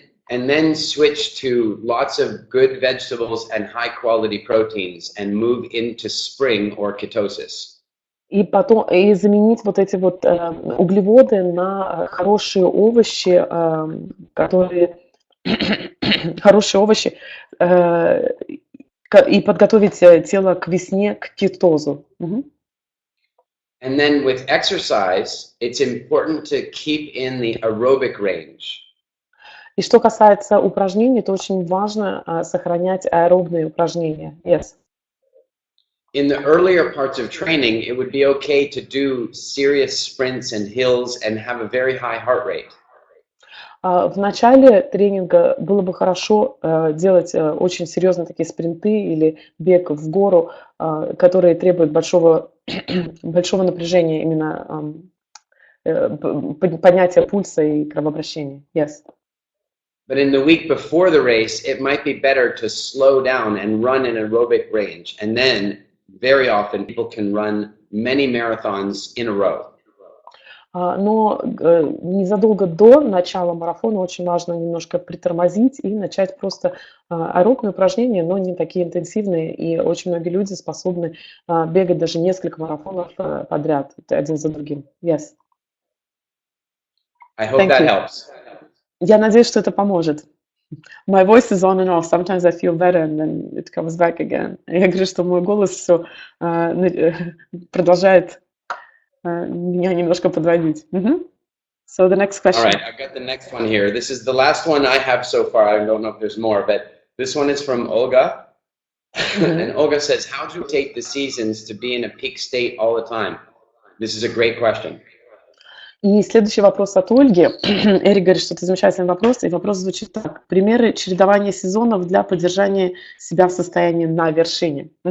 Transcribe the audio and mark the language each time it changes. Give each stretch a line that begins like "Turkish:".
English: And then switch to lots of good vegetables and high quality proteins and move into spring or ketosis.
Russian: И потом заменить вот эти вот углеводы на хорошие овощи, которые хорошие овощи, и подготовить тело к весне, к кетозу.
English: And then with exercise, it's important to keep in the aerobic range.
Russian: И что касается упражнений, то очень важно сохранять аэробные упражнения.
English: Yes. In the earlier parts of training, it would be okay to do serious sprints and hills and have a very high heart rate.
Russian: В начале тренинга было бы хорошо делать очень серьезные такие спринты или бег в гору, которые требуют большого напряжения, именно поднятия пульса и кровообращения.
English: Yes. But in the week before the race, it might be better to slow down and run in aerobic range. And then very often people can run many marathons in a row.
Russian: Но незадолго до начала марафона очень важно немножко притормозить и начать просто аэробные упражнения, но не такие интенсивные. И очень многие люди способны бегать даже несколько марафонов подряд, один за другим.
English: Yes. I hope that helps.
Russian: Я надеюсь, что это поможет.
English: My voice is on and off. Sometimes I feel better and then it comes back again.
Russian: Я говорю, что мой голос все продолжает меня немножко подводить.
English: So the next question. All right, I've got the next one here. This is the last one I have so far. I don't know if there's more, but this one is from Olga. And Olga says, how to rotate the seasons to be in a peak state all the time? This is a great question.
Russian: И следующий вопрос от Ольги. Эрик говорит, что это замечательный вопрос, и вопрос звучит так. Примеры чередования сезонов для поддержания себя в состоянии на вершине.